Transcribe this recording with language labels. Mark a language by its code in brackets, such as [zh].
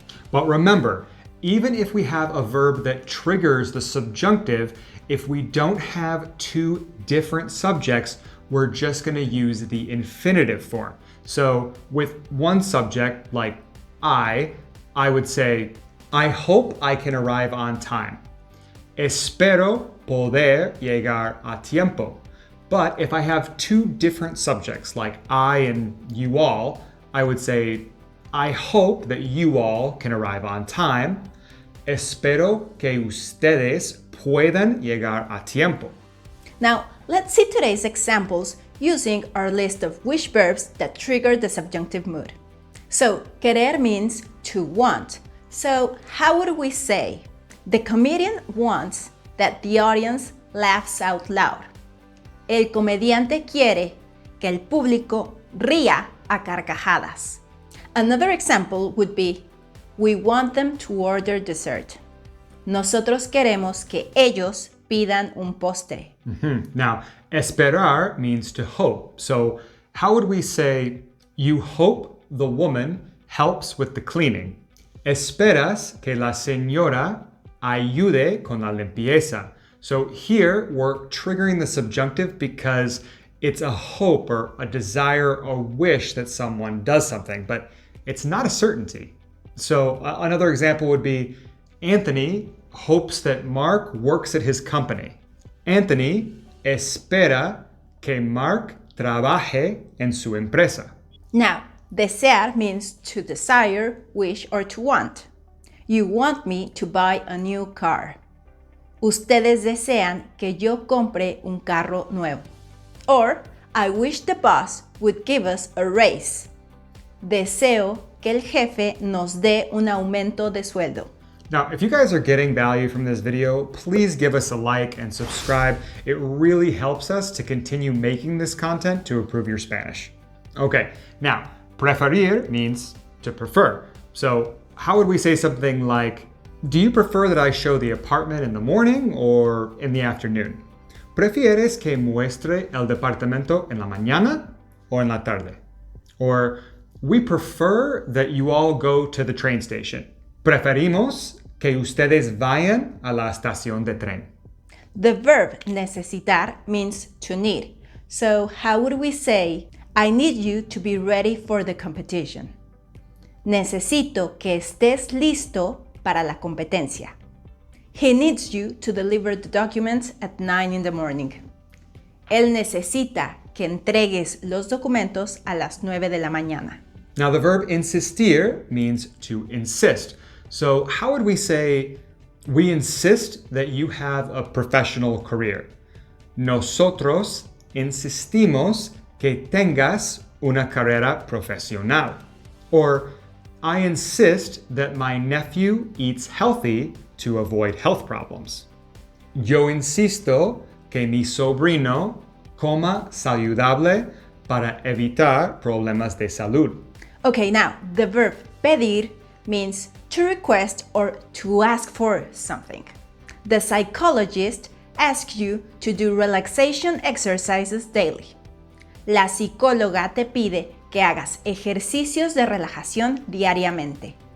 [en] But remember, even if we have a verb that triggers the subjunctive, if we don't have two different subjects, we're just going to use the infinitive form. So with one subject, like I would say, I hope I can arrive on time. [es] Espero poder llegar a tiempo. [en] But if I have two different subjects, like I and you all, I would say, I hope that you all can arrive on time. [es] Espero que ustedes puedan llegar a tiempo. [en] Now, let's see today's examples using our list of wish verbs that trigger the subjunctive mood. So, querer means to want. So, how would we say? The comedian wants that the audience laughs out loud. [es] El comediante quiere que el público ría a carcajadas. [en] Another example would be, we want them to order dessert. [es] Nosotros queremos que ellos pidan un postre. [en] Now, esperar means to hope. So how would we say, you hope the woman helps with the cleaning? [es] Esperas que la señora ayude con la limpieza. [en] So here we're triggering the subjunctive because it's a hope or a desire, a wish that someone does something, but it's not a certainty. So another example would be, Anthony hopes that Mark works at his company. [es] Anthony espera que Mark trabaje en su empresa. [en] Now, desear means to desire, wish, or to want. You want me to buy a new car. [es] Ustedes desean que yo compre un carro nuevo. [en] Or, I wish the boss would give us a raise. [es] Deseo que el jefe nos dé un aumento de sueldo. [en] Now, if you guys are getting value from this video, please give us a like and subscribe. It really helps us to continue making this content to improve your Spanish. Okay, now, preferir means to prefer. So how would we say something like, do you prefer that I show the apartment in the morning or in the afternoon? [es] ¿Prefieres que muestre el departamento en la mañana o en la tarde? [en] Or, we prefer that you all go to the train station. [es] Preferimos que ustedes vayan a la estación de tren. [en] The verb necesitar means to need. So how would we say, I need you to be ready for the competition? [es] Necesito que estés listo para la competencia. [en] He needs you to deliver the documents at 9 in the morning. [es] Él necesita que entregues los documentos a las 9 de la mañana. [en] Now the verb insistir means to insist. So how would we say, we insist that you have a professional career? [es] Nosotros insistimos que tengas una carrera profesional. [en] Or, I insist that my nephew eats healthy to avoid health problems. [es] Yo insisto que mi sobrino coma saludable para evitar problemas de salud. [en] Okay, now the verb pedir means to request or to ask for something. The psychologist asks you to do relaxation exercises daily. [es] La psicóloga te pide que hagas ejercicios de relajación diariamente.